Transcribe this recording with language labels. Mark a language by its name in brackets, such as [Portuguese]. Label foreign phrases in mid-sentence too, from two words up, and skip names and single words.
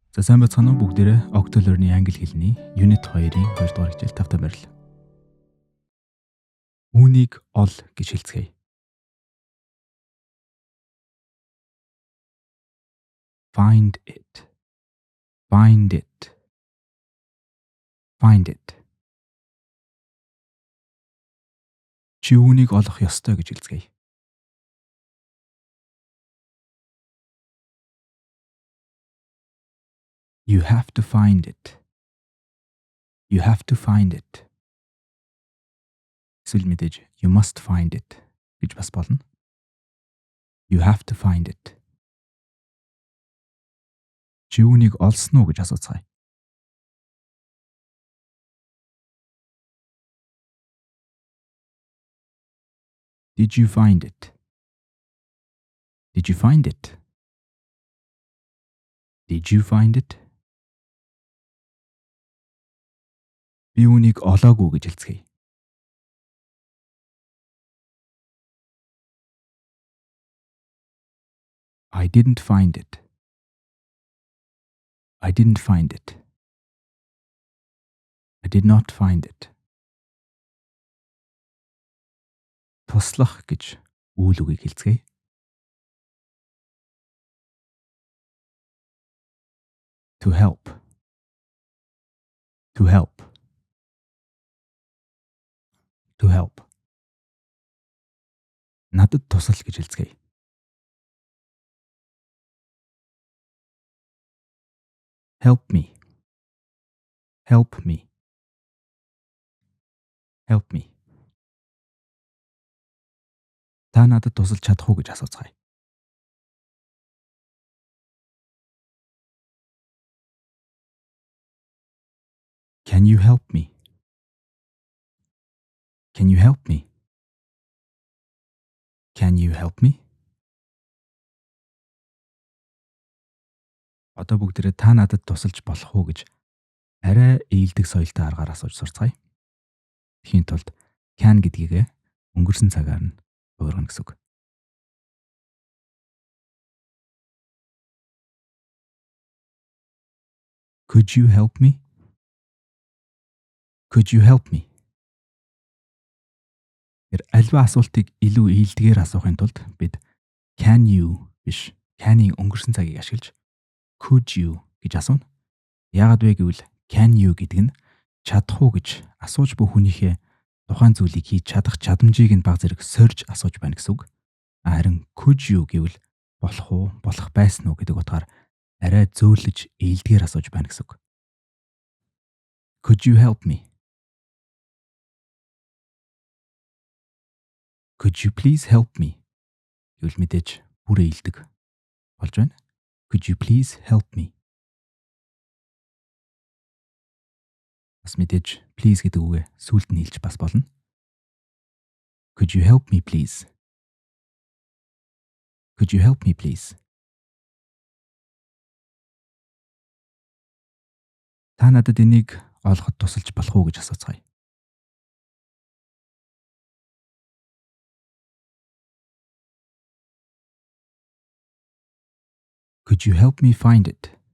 [Mongolian] За сайн бацхан уу бүгдээрээ Octo-Learn-ийн англи хэлний Unit 2-ын 2 дугаар хичээл тавтай байрлал. Үүнийг ол гэж хэлцгээе. [English] Find it. Find it. Find it. [Mongolian] Чи үүнийг олох ёстой гэж хэлцгээе. [English] You have to find it. You have to find it. [Mongolian] Эсвэл мэдээж [English] you must find it [Mongolian] гэж бас болно. [English] You have to find it. [Mongolian] Чи үүнийг олсон уу гэж асууцгаая. [English] Did you find it? Did you find it? Did you find it? [Mongolian] Би үүнийг олоогүй гэж хэлцгээе. [English] I didn't find it. I didn't find it. I did not find it. [Mongolian] Туслах гэж үйл үгийг хэлцгээе. [English] To help. To help. To help. [Mongolian] Надад тусал гэж хэлцгээе. [English] Help me. Help me. Help me. [Mongolian] Та надад тусалж чадах уу гэж асууцгаая. [English] Can you help me? Can you help me? Can you help me? [Mongolian] Одоо бүгдээрээ та надад тусалж болох уу гэж арай ээлдэг соёлтой аргаар асууж сурцгаая. Тэхийн тулд can гэдгийг өнгөрсөн цагаар нь өөргөнө гэсэн үг. [English] Could you help me? Could you help me? [Mongolian] Альва асуултыг илүү ээлдгээр асуухын тулд бид [English] can you [Mongolian] биш can-ийн өнгөрсөн цагийг ашиглаж [English] could you [Mongolian] гэж асууна. Яагаад вэ гэвэл [English] can you [Mongolian] гэдэг нь чадах уу гэж асууж буй хүнийхээ тухайн зүйлийг хийж чадах чадамжийг нь баг зэрэг сорж асууж байна гэсэн үг. Харин [English] could you [Mongolian] гэвэл болох уу, болох байсан уу гэдэг утгаар арай зөөлөж ээлдгээр асууж байна гэсэн үг. [English] Could you help me? Could you please help me? [Mongolian] Гэвэл мэдээж бүр ээлдэг болж байна. [English] Could you please help me? [Mongolian] Бас мэдээж please гэдэг үгээ сүүлд нь хэлж бас болно. [English] Could you help me please? Could you help me please? [Mongolian] Та надад энийг олоход тусалж болох уу гэж асууцгаая. [English] Could you help me find it?